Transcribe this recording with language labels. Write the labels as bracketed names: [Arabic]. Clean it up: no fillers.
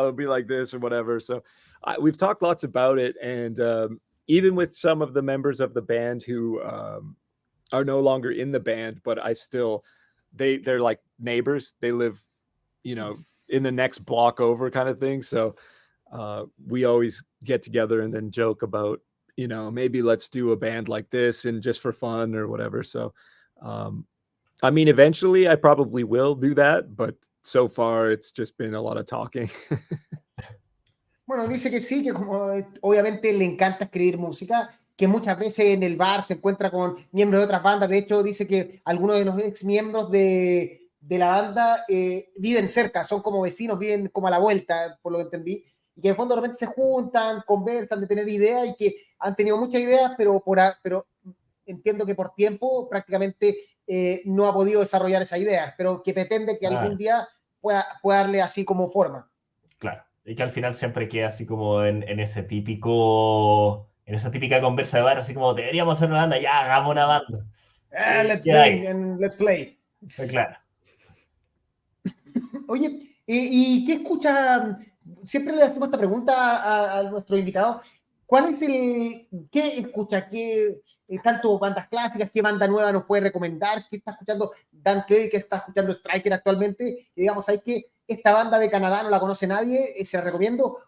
[English] It'll be like this or whatever. So we've talked lots about it, and even with some of the members of the band who are no longer in the band, but they're like neighbors. They live, you know, in the next block over kind of thing. So we always get together and then joke about, you know, maybe let's do a band like this and just for fun or whatever. So, I mean, eventually I probably will do that, but so far it's just been a lot of talking. [Spanish] Bueno, dice que sí, que como obviamente le encanta escribir música, que muchas veces en el bar se encuentra con miembros de otras bandas. De hecho, dice que algunos de los ex miembros de la banda viven cerca, son como vecinos, viven como a la vuelta, por lo que entendí, y que en el fondo de repente se juntan, conversan de tener ideas y que han tenido muchas ideas, pero entiendo que por tiempo prácticamente no ha podido desarrollar esas ideas, pero que pretende que algún día pueda darle así como forma. Claro, y que al final siempre queda así como en ese típico, en esa típica conversa de bar, así como deberíamos hacer una banda, ya hagamos una banda. [English] Let's drink and let's play. [Spanish] Claro. Oye, ¿y qué escucha? Siempre le hacemos esta pregunta a nuestro invitado. ¿Cuál es qué escucha? ¿Qué tanto bandas clásicas? ¿Qué banda nueva nos puede recomendar? ¿Qué está escuchando Dan Cleary? ¿Qué está escuchando Striker actualmente? Y digamos, hay que esta banda de Canadá no la conoce nadie, se la recomiendo.